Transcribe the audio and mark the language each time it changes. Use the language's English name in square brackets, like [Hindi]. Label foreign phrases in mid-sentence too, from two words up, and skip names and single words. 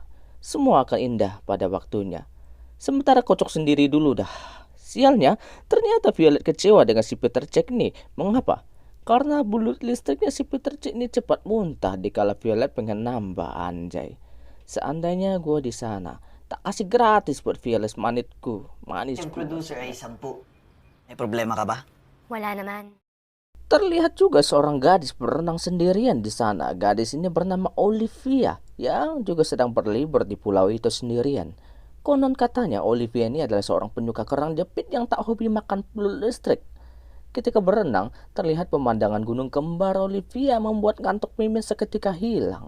[Indonesian] Semua akan indah pada waktunya. Sementara kocok sendiri dulu dah. Sialnya, ternyata Violet kecewa dengan si Peter Cech nih. Mengapa? Karena bulut listriknya si Peter Cech ini cepat muntah dikala Violet pengen nambah anjay. Seandainya gue di sana, tak kasih gratis buat Violet manisku. [Filipino] Yung producer ay 10. May problema ka ba? Wala naman. [Indonesian] Terlihat juga seorang gadis berenang sendirian di sana. Gadis ini bernama Olivia yang juga sedang berlibur di pulau itu sendirian. Konon katanya Olivia ini adalah seorang penyuka kerang jepit yang tak hobi makan bulut listrik. Ketika berenang, terlihat pemandangan gunung kembar Olivia membuat ngantuk Mimin seketika hilang.